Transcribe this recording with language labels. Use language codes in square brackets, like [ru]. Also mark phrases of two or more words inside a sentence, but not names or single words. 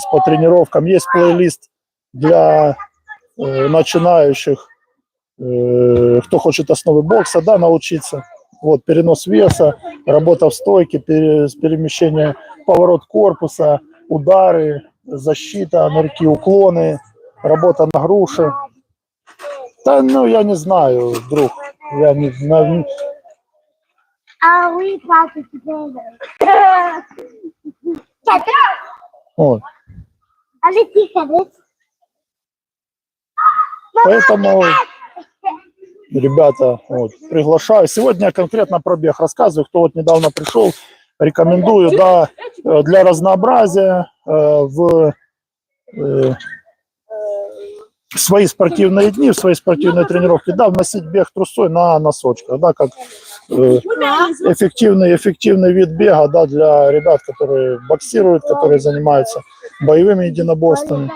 [ru] По тренировкам есть плейлист для начинающих, кто хочет основы бокса, да, научиться. Вот, перенос веса, работа в стойке, перемещение, поворот корпуса, удары, защита, нырки, уклоны, работа на груши. Да, ну, я не знаю, друг. Я не... [fr] Ah oui, pas together. [ru] Вот. Allez, тихо, Поэтому, ребята, вот, приглашаю. Сегодня я конкретно про бег рассказываю. Кто вот недавно пришел, рекомендую, да, для разнообразия в свои спортивные дни, в свои спортивные тренировки, да, вносить бег трусой на носочках, да, как эффективный вид бега, да, для ребят, которые боксируют, которые занимаются боевыми единоборствами.